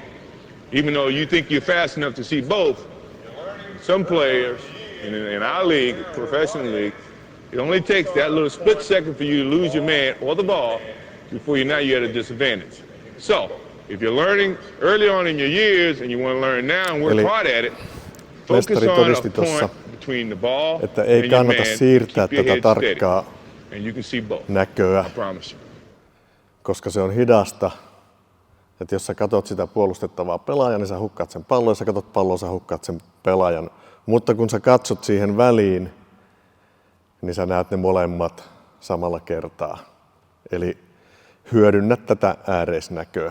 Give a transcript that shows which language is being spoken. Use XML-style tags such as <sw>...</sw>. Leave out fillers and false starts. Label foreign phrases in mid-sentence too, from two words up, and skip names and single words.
<en>Even though you think you're fast enough to see both, some players in our league, professional league, it only takes that little split second for you to lose your man or the ball before you're at a disadvantage. So, if you're learning early on in your years and you want to learn now and work hard at it, focus on a point between the ball</en> <fi>että ei</fi> <en>and</en> <fi>kannata</fi> <en>your man,</en> <fi>siirtää</fi> <en>keep your</en> <fi>tätä</fi> <en>head</en> <fi>tarkkaa</fi> <en>steady, and you can see both.</en> <fi>näköä,</fi> <en>I promise you.</en> <fi>koska se on hidasta. Että jos sä katot sitä puolustettavaa pelaajaa, niin sä hukkaat sen pallon, jos sä katot palloa, sä hukkaat sen pelaajan. Mutta kun sä katsot siihen väliin, niin sä näet ne molemmat samalla kertaa. Eli hyödynnät tätä ääreisnäköä.</fi>